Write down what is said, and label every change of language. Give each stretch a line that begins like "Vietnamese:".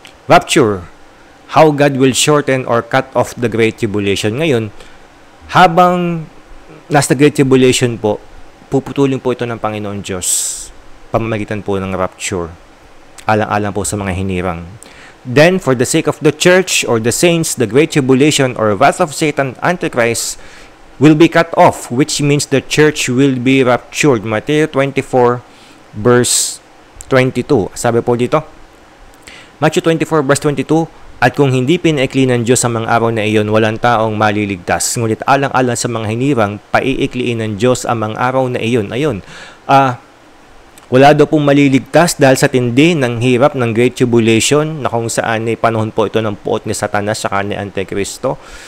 English: Rapture, how God will shorten or cut off the Great Tribulation.
Filipino: Ngayon, habang nasa Great Tribulation po, puputulin po ito ng Panginoon Diyos, pamamagitan po ng rapture, alang-alang po sa mga hinirang.
English: Then, for the sake of the church or the saints, the Great Tribulation or wrath of Satan, Antichrist, will be cut off, which means the church will be raptured. Matthew 24, verse 22.
Filipino: Sabi po dito, Matthew 24 verse 22, at kung hindi pinaikli ng Diyos sa mga araw na iyon, walang taong maliligtas. Ngunit alang-alang sa mga hinirang, paiikliin ng Diyos ang mga araw na iyon. Ayun, wala daw pong maliligtas dahil sa tindi ng hirap ng Great Tribulation na kung saan ay panahon po ito ng puot ni Satanas sa ni Antikristo.